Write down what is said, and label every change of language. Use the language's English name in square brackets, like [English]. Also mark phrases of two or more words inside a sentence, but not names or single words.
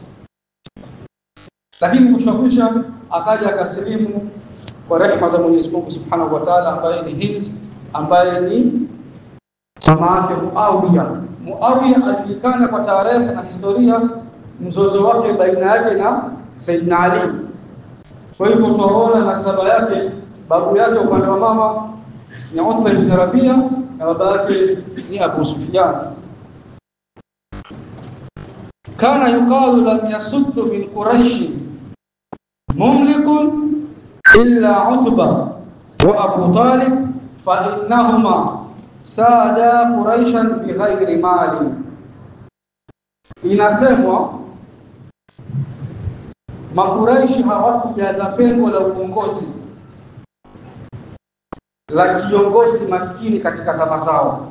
[Swahili] Lakini mwisho akaja akasilimu kwa rehema za Mwenyezi Mungu [Arabic] سبحانه وتعالى, [Swahili] ambaye ni Hind, ambaye ni mama yake Muawiya. Muawiya alijulikana kwa tarehe na historia mzozo wake baina yake na Sayyidina Ali. Kwa hivyo tunaona nasaba yake, babu yake upande wa mama ni Utba ibn Rabi'a na baba yake ni Abu Sufyan. [Arabic] كان يقال لم يسد من قريش مملق إلا عتبة وأبو طالب فإنهما سادا قريشا بغير مال. [Swahili] Inasemwa Makuraishi hawakujaza pengo la uongozi la kiongozi maskini katika zama zao.